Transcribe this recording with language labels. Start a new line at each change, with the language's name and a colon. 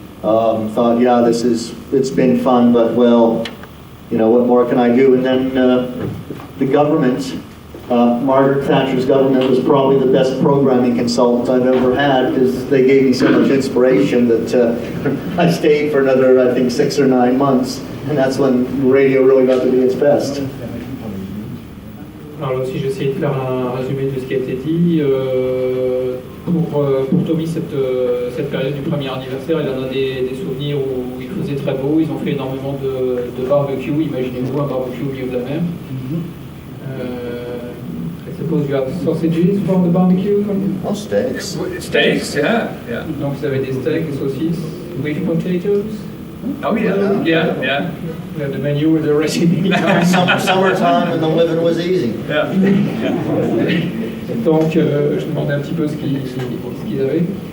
English: Thought, yeah, it's been fun, but what more can I do? And then the government Margaret Thatcher's government was probably the best programming consultant I've ever had because they gave me so much inspiration that I stayed for another, I think, 6 or 9 months, and that's when radio really got to be its best.
French: Alors là aussi, j'essaie de faire un résumé de ce qui a été dit. Pour Tommy, cette période du premier anniversaire, il en a des souvenirs où il faisait très beau. Ils ont fait énormément de barbecue. Imaginez-vous un barbecue au milieu de la mer.
English: I suppose you have sausages from the barbecue. Oh, steaks. Steaks, yeah.
French: Donc vous avez des steaks, des saucisses,
English: with potatoes. Oh, yeah. You have the menu with the recipe. Summertime when the living was easy. Yeah.
French: Donc je demandais un petit peu ce qu'ils avaient.